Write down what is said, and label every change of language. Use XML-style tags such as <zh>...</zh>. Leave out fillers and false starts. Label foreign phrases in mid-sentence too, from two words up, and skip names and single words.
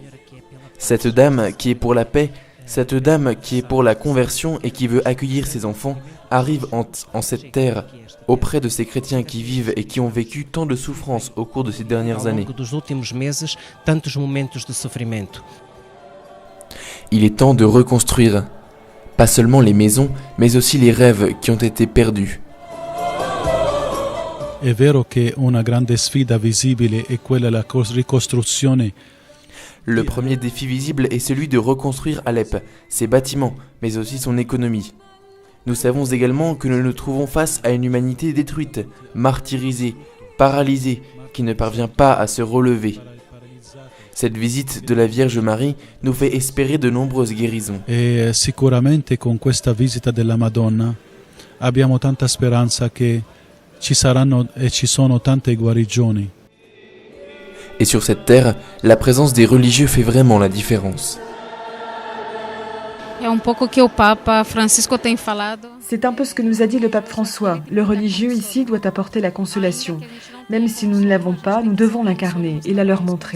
<fr>Cette dame qui est pour la paix, cette dame qui est pour la conversion et qui veut accueillir ses enfants, arrive en cette terre, auprès de ces chrétiens qui vivent et qui ont vécu tant de souffrances au cours de ces dernières années. Il est temps de reconstruire, pas seulement les maisons, mais aussi les rêves qui ont été perdus.</fr> <it>È vero che una grande sfida visibile è quella della ricostruzione.</it> <fr>Le premier défi visible est celui de reconstruire Alep, ses bâtiments, mais aussi son économie. Nous savons également que nous nous trouvons face à une humanité détruite, martyrisée, paralysée, qui ne parvient pas à se relever. Cette visite de la Vierge Marie nous fait espérer de nombreuses guérisons.</fr> <it>E sicuramente con questa visita della Madonna abbiamo tanta speranza che ci saranno e ci sono tante guarigioni.</it> <fr>Et sur cette terre, la présence des religieux fait vraiment la différence. C'est un peu ce que nous a dit le pape François. Le religieux ici doit apporter la consolation. Même si nous ne l'avons pas, nous devons l'incarner et la leur montrer.</fr>